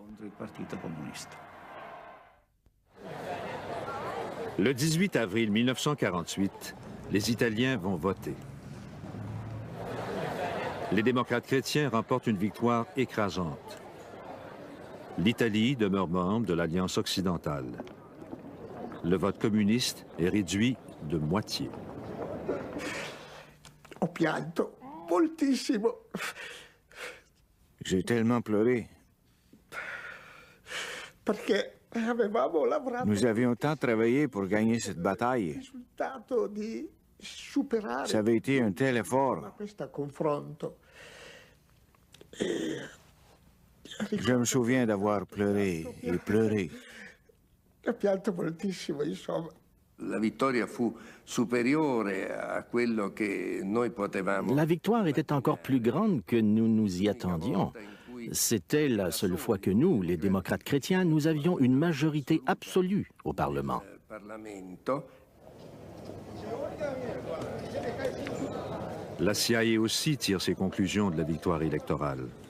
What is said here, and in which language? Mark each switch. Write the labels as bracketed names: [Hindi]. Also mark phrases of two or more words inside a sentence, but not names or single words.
[French] Le 18 avril 1948, les Italiens vont voter. Les démocrates chrétiens remportent une victoire écrasante. L'Italie demeure membre de l'Alliance occidentale. Le vote communiste est réduit de moitié. [Italian] Ho pianto moltissimo. [French] J'ai tellement pleuré. [Italian] Perché avevamo lavorato. [French] Nous avions tant travaillé pour gagner cette bataille. Ça avait été un tel effort. Je me souviens d'avoir pleuré et pleuré. [Italian] Ho pianto moltissimo, insomma. La vittoria fu superiore a quello che noi potevamo. [French] La victoire était encore plus grande que nous nous y attendions. C'était la seule fois que nous, les démocrates chrétiens, nous avions une majorité absolue au Parlement. La CIA aussi tire ses conclusions de la victoire électorale.